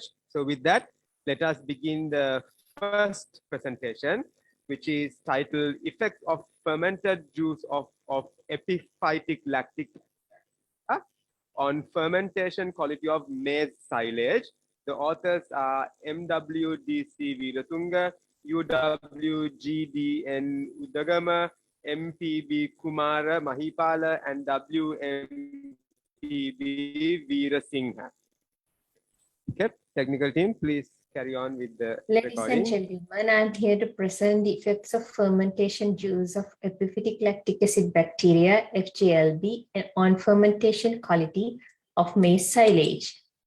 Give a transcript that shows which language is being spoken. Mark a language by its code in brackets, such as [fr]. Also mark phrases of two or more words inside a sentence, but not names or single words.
[en] So with that, let us begin the first presentation, which is titled Effects of Fermented Juice of Epiphytic Lactic on Fermentation Quality of Maize Silage. The authors are MWDC Veeratunga, UWGDN Udagama, MPB Kumara Mahipala, and WMPB Veerasinghe. Okay, technical team, please carry on with the Ladies recording. and gentlemen, I'm here to present the effects of fermentation juice of epiphytic lactic acid bacteria, FJLB, on fermentation quality of maize silage.